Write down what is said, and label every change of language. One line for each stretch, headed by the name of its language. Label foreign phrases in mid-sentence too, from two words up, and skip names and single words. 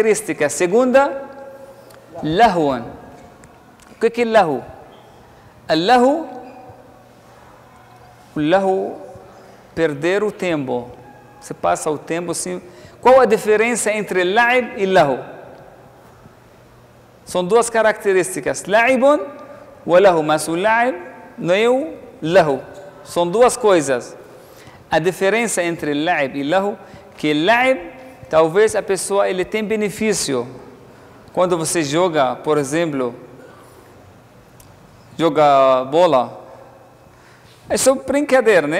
Portuguese: A segunda, lahwan. O que é lahu? O lahu, perder o tempo. Você passa o tempo assim. Qual a diferença entre la'ib e lahu? São duas características.
Arabic: لعب ولهو.
Portuguese: Mas o la'ib não é o lahu. São duas coisas. A diferença entre la'ib e lahu, que la'ib, talvez a pessoa ele tem benefício. Quando você joga, por exemplo, joga bola, é só brincadeira, né?